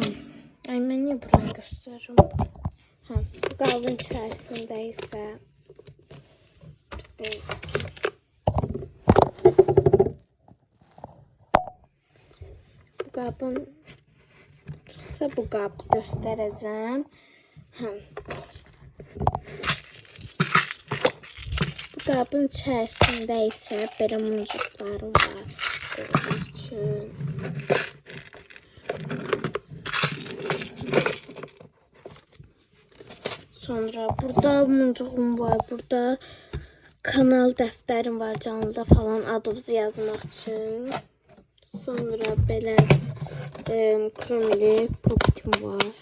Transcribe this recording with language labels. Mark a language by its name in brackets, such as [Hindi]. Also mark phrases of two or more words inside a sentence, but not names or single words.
[Turkish] Ay, ben niye burayı gösteririm? Ha, bu kabın içerisinde ise bu kabın çıksa bu kabı göstereceğim. Ha. [Azerbaijani] Bu kabın içerisinde ise belə muncuklarım var. [Turkish] Koymak için. [Azerbaijani] Sonra burada muncuğum var. Burada kanal dəftərim var. Canlıda falan adınızı yazmaq üçün. Sonra belə kromili popitim var.